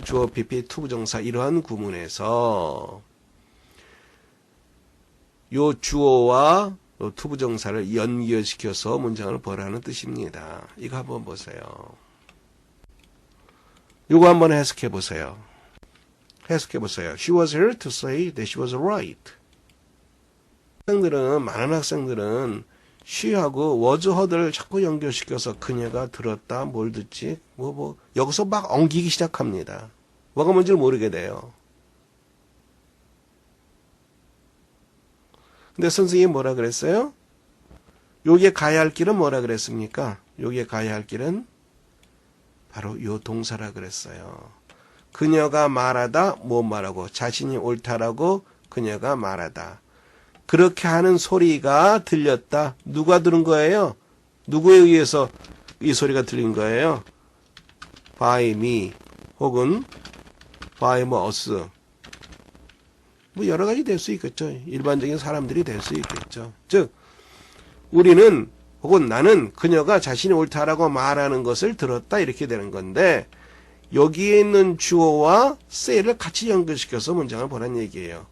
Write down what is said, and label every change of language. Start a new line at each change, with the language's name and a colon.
Korean: 주어 BPP 투부정사 이러한 구문에서 요 주어와 요 투부정사를 연결시켜서 문장을 보라는 뜻입니다. 이거 한번 보세요. 요거 한번 해석해 보세요.
English: She was here to say that she was right.
Korean: 많은 학생들은 she하고 was heard를 자꾸 연결시켜서 그녀가 들었다, 뭘 듣지, 여기서 막 엉기기 시작합니다. 뭐가 뭔지를 모르게 돼요. 근데 선생님이 뭐라 그랬어요? 여기에 가야 할 길은 뭐라 그랬습니까? 여기에 가야 할 길은 바로 요 동사라 그랬어요. 그녀가 말하다, 뭐 말하고, 자신이 옳다라고 그녀가 말하다. 그렇게 하는 소리가 들렸다. 누가 들은 거예요? 누구에 의해서 이 소리가 들린 거예요?
English: by me
Korean: 혹은
English: by us.
Korean: 뭐 여러 가지 될 수 있겠죠. 일반적인 사람들이 될 수 있겠죠. 즉 우리는 혹은 나는 그녀가 자신이 옳다라고 말하는 것을 들었다 이렇게 되는 건데 여기에 있는 주어와 say를 같이 연결시켜서 문장을 보란 얘기예요.